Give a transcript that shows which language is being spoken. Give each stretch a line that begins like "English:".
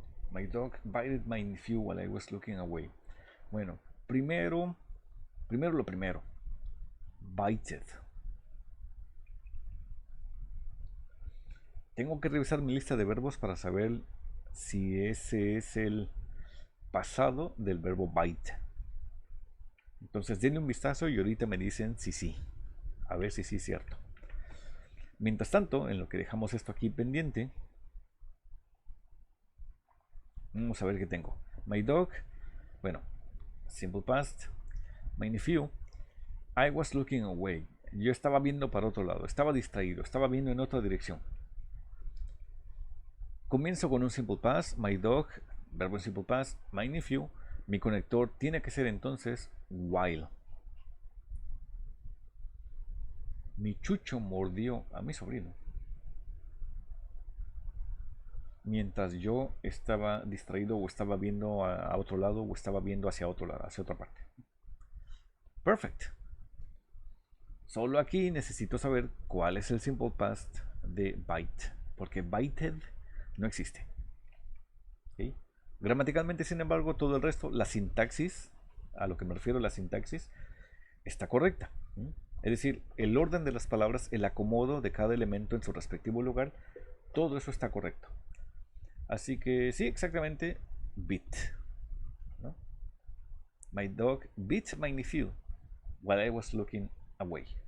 English: My dog bited my nephew while I was looking away.
Spanish: Bueno, primero lo primero. Bited. Tengo que revisar mi lista de verbos para saber si ese es el pasado del verbo bite. Entonces denle un vistazo y ahorita me dicen si sí. A ver si sí es cierto. Mientras tanto, en lo que dejamos esto aquí pendiente, vamos a ver qué tengo.
English: My dog, bueno, simple past. My nephew, I was looking away.
Spanish: Yo estaba viendo para otro lado, estaba distraído, estaba viendo en otra dirección. Comienzo con un
English: simple past. My dog,
Spanish: verbo en
English: simple past. My nephew,
Spanish: Mi conector tiene que ser entonces while. Mi chucho mordió a mi sobrino mientras yo estaba distraído o estaba viendo a otro lado o estaba viendo hacia otro lado, hacia otra parte. Perfect. Solo aquí necesito saber cuál es el simple past de bite, porque bited no existe. ¿Okay? Gramaticalmente, sin embargo, todo el resto, la sintaxis, a lo que me refiero la sintaxis, está correcta. Es decir, el orden de las palabras, el acomodo de cada elemento en su respectivo lugar, todo eso está correcto. Así que sí, exactamente, bit. ¿No?
English: My dog bit my nephew while I was looking away.